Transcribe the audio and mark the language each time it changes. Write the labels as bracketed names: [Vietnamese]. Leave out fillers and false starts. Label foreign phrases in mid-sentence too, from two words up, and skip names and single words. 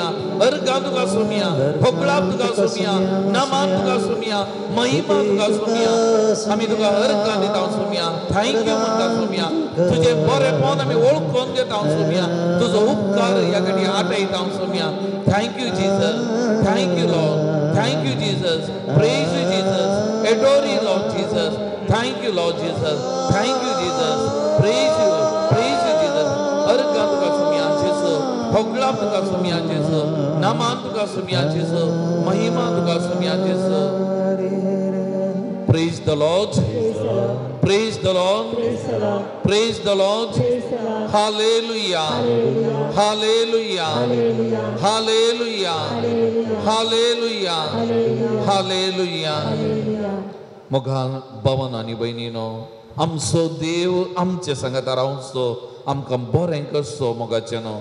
[Konkani] अर्घा तुका सोमिया, होकळाप तुका सोमिया, नामान तुका सोमिया, महिमा तुका सोमिया. आम्ही तुका अर्घ दिताव सोमिया. थँक्यू म्हणटा सोमिया. तुझे बरेपण आम्ही ओळखून घेताव सोमिया. तुझो उपकार ह्या घडी आठयताव सोमिया. [English] Thank you Jesus, thank you Lord, thank you Jesus. Praise you Jesus, adore you Lord Jesus. Thank you Lord Jesus, thank you Jesus. Praise you Jesus. [Konkani] अर्घ तुका सोमिया जीसस, होकळाप तुका सोमिया जीसस, नामान तुका सोमिया जीसस, महिमा तुका सोमिया जीसस. [English] Praise the Lord. Praise the Lord. Praise the Lord. Hallelujah. Hallelujah. Hallelujah. Hallelujah. Hallelujah. [Konkani] मोगा भवन आणि बहिणीनो, आमचो देव आमचे सांगता रावचो, आमकां बरें करचो मोगाचें न्हू.